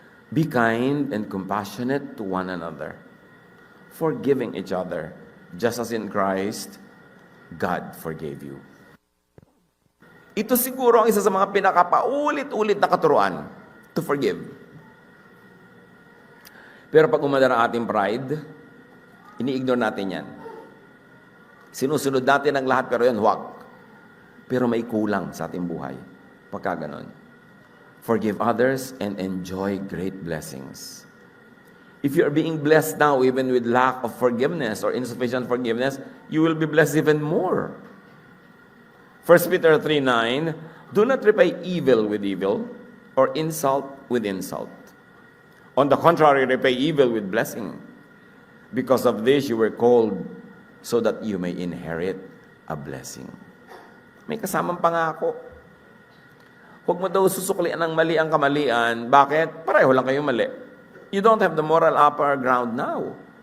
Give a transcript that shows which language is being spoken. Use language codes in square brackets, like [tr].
[en] Be kind and compassionate to one another, forgiving each other, just as in Christ, God forgave you. [tl] Ito siguro ang isa sa mga pinakapaulit-ulit na katuruan, [en] to forgive. [tl] Pero pag umadara ang ating pride, ini-ignore natin yan. Sinusunod natin ang lahat, pero yan, huwag. Pero may kulang sa ating buhay. Pagka ganon. [en] Forgive others and enjoy great blessings. If you are being blessed now, even with lack of forgiveness or insufficient forgiveness, you will be blessed even more. 1 Peter 3:9, do not repay evil with evil or insult with insult. On the contrary, repay evil with blessing. Because of this, you were called so that you may inherit a blessing. [tl] May kasamang pangako. Huwag mo daw susuklian ng mali ang kamalian. Bakit? Pareho lang kayo mali. [en] You don't have the moral upper ground now.